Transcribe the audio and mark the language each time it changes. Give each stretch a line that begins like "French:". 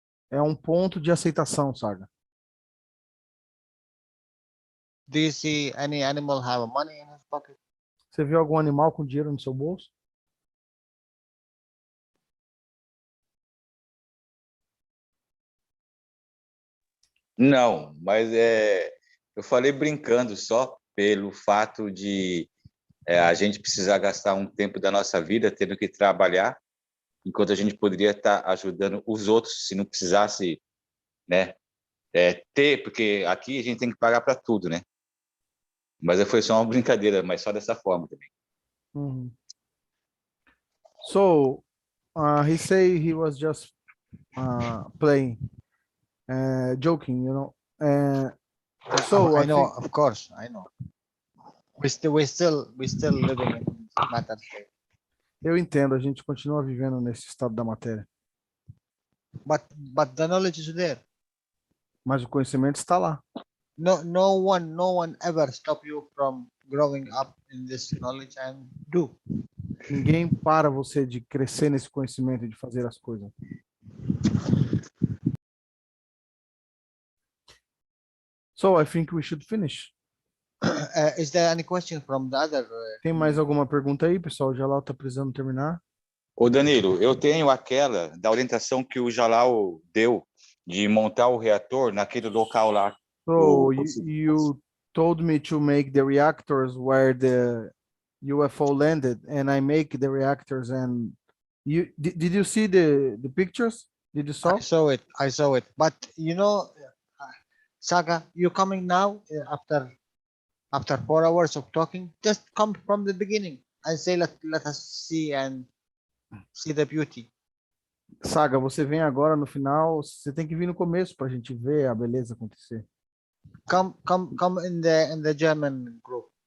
Portuguese: É um ponto de aceitação, Saga.
English: Do you see any animal have money in his pocket?
Portuguese: Você viu algum animal com dinheiro no seu bolso? Não, mas eu falei brincando só pelo fato de a gente precisar gastar um tempo da nossa vida tendo que trabalhar, enquanto a gente poderia estar ajudando os outros se não precisasse, né, porque aqui a gente tem que pagar para tudo, né? Mas foi só uma brincadeira, mas só dessa forma também.
English: So, he say he was just playing, joking, you know. So I know, of course, I know. We still living in matter state.
Portuguese: Eu entendo, a gente continua vivendo nesse estado da matéria.
English: But the knowledge is there.
Portuguese: Mas o conhecimento está lá.
English: No one ever stop you from growing up in this knowledge and do.
Portuguese: Ninguém para você de crescer nesse conhecimento e de fazer as coisas.
English: So I think we should finish. Is there any question from the other?
Portuguese: Tem mais alguma pergunta aí, pessoal? O Jalal está precisando terminar. Ô, Danilo, eu tenho aquela da orientação que o Jalal deu de montar o reator naquele local lá.
English: So you told me to make the reactors where the UFO landed, and I make the reactors. And you did you see the pictures? Did you saw? I saw it. But you know, Saga, you coming now after 4 hours of talking? Just come from the beginning and say let us see the beauty.
Portuguese: Saga, você vem agora no final. Você tem que vir no começo para a gente ver a beleza acontecer.
English: Come in the German group.